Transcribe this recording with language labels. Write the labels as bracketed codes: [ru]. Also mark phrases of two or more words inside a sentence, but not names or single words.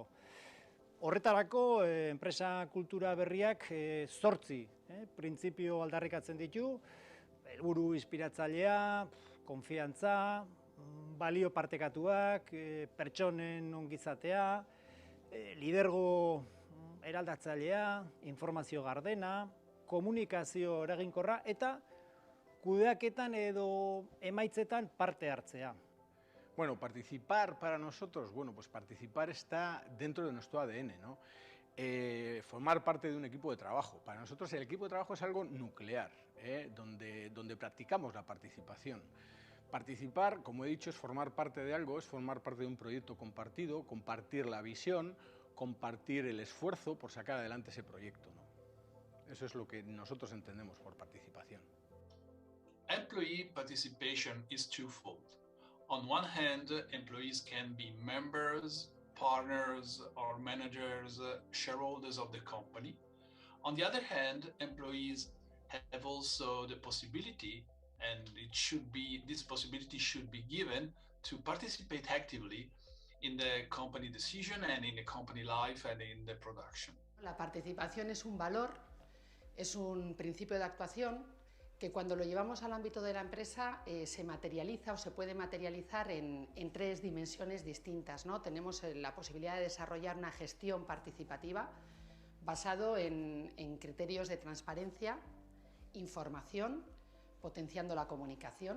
[eu] Horretarako, enpresa kultura berriak 8 printzipio aldarrikatzen ditu, helburu inspiratzailea, konfiantza, balio partekatuak, pertsonen ongizatea, lidergo eraldatzailea, informazio gardena, komunikazio eraginkorra eta kudeaketan edo emaitzetan parte hartzea. [es] Bueno, participar para nosotros, bueno, pues participar está dentro de nuestro ADN, ¿no? Formar parte de un equipo de trabajo. Para nosotros el equipo de trabajo es algo nuclear, donde practicamos la participación. Participar, como he dicho, es formar parte de algo, es formar parte de un proyecto compartido, compartir la visión, compartir el esfuerzo por sacar adelante ese proyecto, ¿no? Eso es lo que nosotros entendemos por participación. [en] Employee participation is twofold. On one hand, employees can be members, partners, or managers, shareholders of the company. On the other hand, employees have also the possibility, and this possibility should be given to participate actively in the company decision and in the company life and in the production. [es] La participación es un valor, es un principio de actuación que cuando lo llevamos al ámbito de la empresa se materializa o se puede materializar en tres dimensiones distintas, ¿no? Tenemos la posibilidad de desarrollar una gestión participativa basado en criterios de transparencia, información, potenciando la comunicación.